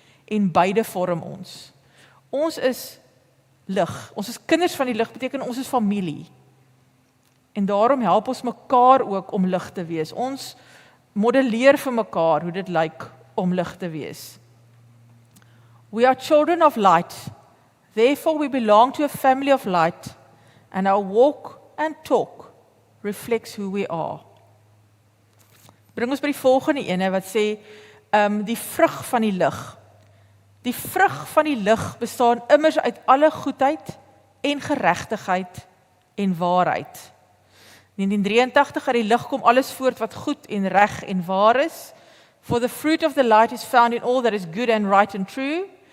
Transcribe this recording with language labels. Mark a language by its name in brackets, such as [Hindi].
[Afrikaans] En beide vorm ons. Ons is lig. Ons is kinders van die lig, beteken ons is familie. En daarom help ons mekaar ook om lig te wees. Ons modelleer vir mekaar hoe dit lyk om lig te wees. [English] We are children of light. Therefore we belong to a family of light. And our walk and talk reflects who we are. [Afrikaans] Bring ons by die volgende ene wat sê, die vrug van die lig. Die vrug van die lig bestaan immers uit alle goedheid en geregtigheid en waarheid. 1983 uit die lig kom alles voort wat goed en reg en waar is. [English] For the fruit of the light is found in all that is good and right and true.